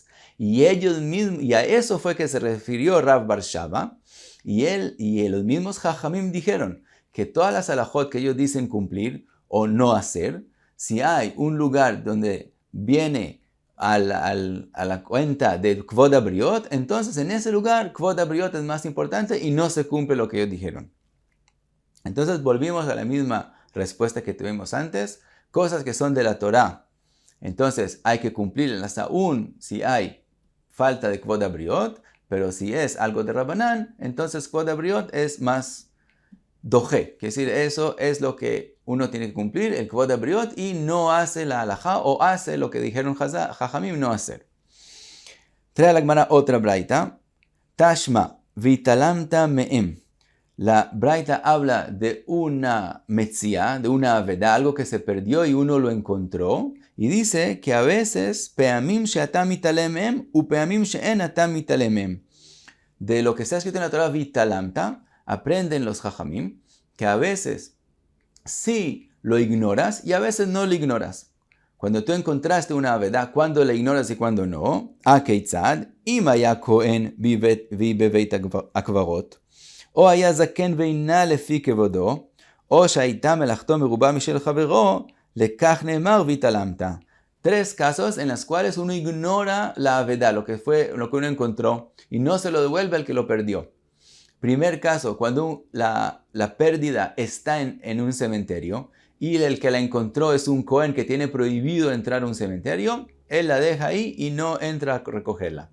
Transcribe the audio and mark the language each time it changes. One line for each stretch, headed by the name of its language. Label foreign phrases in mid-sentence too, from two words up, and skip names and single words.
Spanish: Y ellos mismos, y a eso fue que se refirió Rav bar Shava, y los mismos Jajamim dijeron que todas las alajot que ellos dicen cumplir o no hacer, si hay un lugar donde viene a la cuenta de
Hebrew: כבוד הבריות,
Spanish: entonces en ese lugar
Hebrew: כבוד הבריות
Spanish: es más importante y no se cumple lo que ellos dijeron. Entonces volvimos a la misma respuesta que tuvimos antes, cosas que son de la Torah, entonces hay que cumplirlas aún si hay falta de
Hebrew: כבוד הבריות,
Spanish: pero si es algo de Rabanán, entonces
Hebrew: כבוד הבריות
Spanish: es más doje. Quiere decir, eso es lo que uno tiene que cumplir, el
Hebrew: כבוד הבריות,
Spanish: y no hace la halajá o hace lo que dijeron Jajamim no hacer. Trae a la Gemara otra braita.
Hebrew: תא שמע והתעלמת מהם.
Spanish: La braita habla de una metzia, de una aveda, algo que se perdió y uno lo encontró. Y dice que a veces,
Hebrew: פעמים שאתה מתעלם, ופעמים שאין אתה מתעלם.
Spanish: De lo que está escrito en la Torah, vitalamta, aprenden los jajamim, que a veces sí lo ignoras y a veces no lo ignoras. Cuando tú encontraste una aveda, ¿cuándo la ignoras y cuándo no?
Hebrew: כיצד, אם היה כהן בבית הקברות. או היה זקן ואינה לפי כבודו, או שהייתה מלאכתו מרובה משל חברו, לכך נאמר והתעלמת.
Spanish: Tres casos en los cuales uno ignora la aveda, lo que uno encontró, y no se lo devuelve al que lo perdió. Primer caso, cuando la pérdida está en un cementerio, y el que la encontró es un cohen que tiene prohibido entrar a un cementerio, él la deja ahí y no entra a recogerla.